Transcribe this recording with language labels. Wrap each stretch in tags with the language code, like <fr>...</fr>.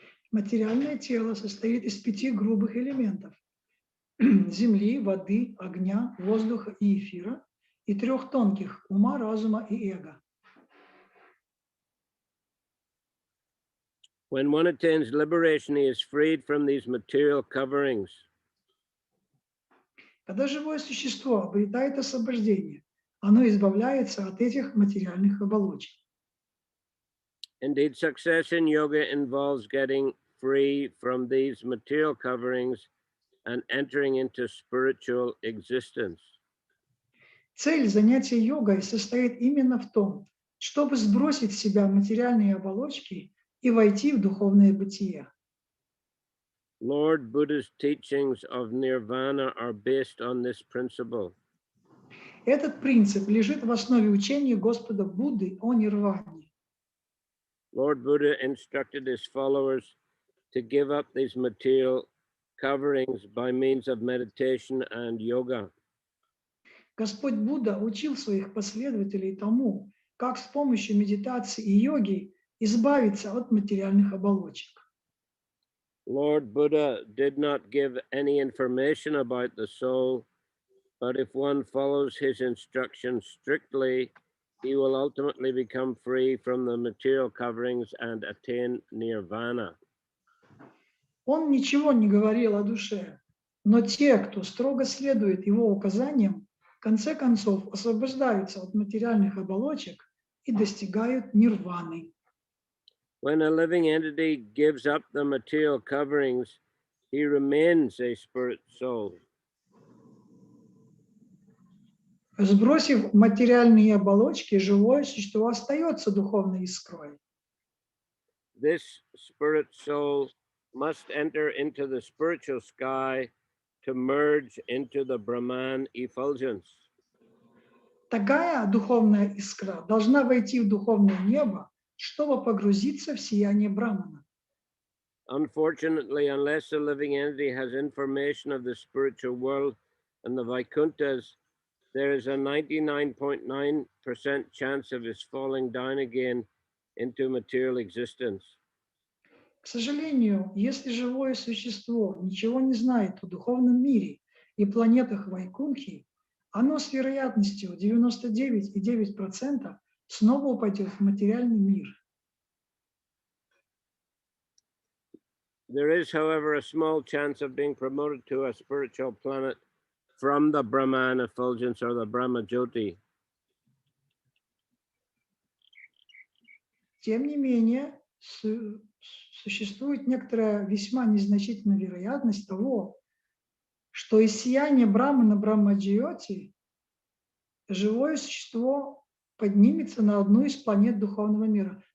<ru>Материальное тело состоит из 5 грубых элементов: земли, воды, огня, воздуха и эфира, и трех тонких – ума, разума и эго.</ru> <en>When one attains liberation, he is freed from these material coverings.</en> <ru>Когда живое существо обретает освобождение, оно избавляется от этих материальных оболочек.</ru> <en>Indeed, success in yoga involves getting free from these material coverings and entering into spiritual existence.</en> <ru>Цель занятия йогой состоит именно в том, чтобы сбросить с себя материальные оболочки и войти в духовное бытие.</ru> <en>Lord Buddha's teachings of nirvana are based on this principle.</en> <ru>Этот принцип лежит в основе учения Господа Будды о нирване.</ru> <en>Lord Buddha instructed his followers to give up these material coverings by means of meditation and yoga.</en> <ru>Господь Будда учил своих последователей тому, как с помощью медитации и йоги избавиться от материальных оболочек.</ru> <en>Lord Buddha did not give any information about the soul, but if one follows his instructions strictly, he will ultimately become free from the material coverings and attain nirvana.</en> <ru>Он ничего не говорил о душе, но те, кто строго следует его указаниям, в конце концов освобождаются от материальных оболочек и достигают нирваны.</ru> <en>When a living entity gives up the material coverings, he remains a spirit soul.</en> <ru>Сбросив материальные оболочки, живое существо остается духовной искрой.</ru> <en>This spirit soul must enter into the spiritual sky to merge into the Brahman effulgence.</en> <ru>Такая духовная искра должна войти в духовное небо, чтобы погрузиться в сияние Брахмана.</ru> <en>Unfortunately, unless the living entity has information of the spiritual world and the Vaikunthas, there is a 99.9% chance of his falling down again into material existence.</en> <ru>К сожалению, если живое существо ничего не знает о духовном мире и планетах Вайкунхи, оно с вероятностью 99,9% снова упадет в материальный мир.</ru> <en>There is, however, a small chance of being promoted to a spiritual planet from the Brahman effulgence or the Brahma Jyoti.</en> <ru>Тем не менее, существует некоторая весьма незначительная вероятность того, что из сияния Брахмана Брахма-Джьоти живое существо поднимется на одну из планет духовного мира.</ru>